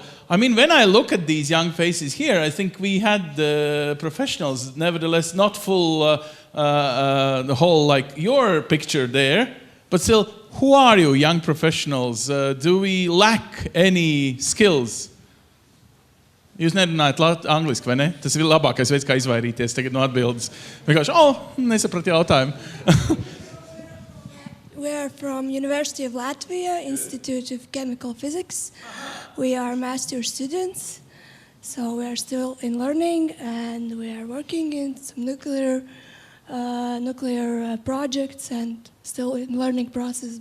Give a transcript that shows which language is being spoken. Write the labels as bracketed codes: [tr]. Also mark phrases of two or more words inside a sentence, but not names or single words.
[en] I mean, when I look at these young faces here, I think we had the professionals, nevertheless, not full, the whole, like your picture there, but still, who are you, young professionals? Do we lack any skills? [lv] Jūs nerunājat angliski, vai ne? Tas ir labākais veids, kā izvairīties tagad no atbildes. Vienkārši, nesapratu jautājumu. [en] We are from University of Latvia, Institute of Chemical Physics. We are master students, so we are still in learning, and we are working in some nuclear projects and still in learning process.